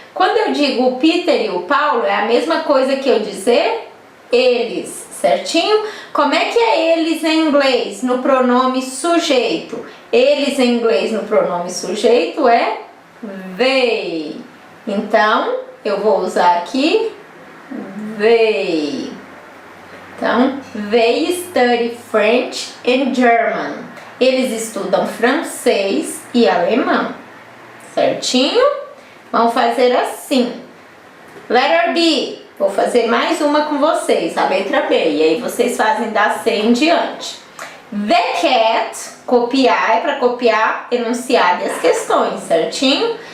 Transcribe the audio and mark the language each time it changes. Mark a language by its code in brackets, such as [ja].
[pt] Quando eu digo o Peter e o Paulo, é a mesma coisa que eu dizer eles, certinho? Como é que é eles em inglês no pronome sujeito? Eles em inglês no pronome sujeito é they. Então, eu vou usar aqui they. Então, [en] they study French and German. [pt] Eles estudam francês e alemão. Certinho? Vamos fazer assim. [en] Letter B. [pt] Vou fazer mais uma com vocês, a letra B. E aí vocês fazem da C em diante. [en] The cat, [pt] copiar, é para copiar enunciado e as questões, certinho?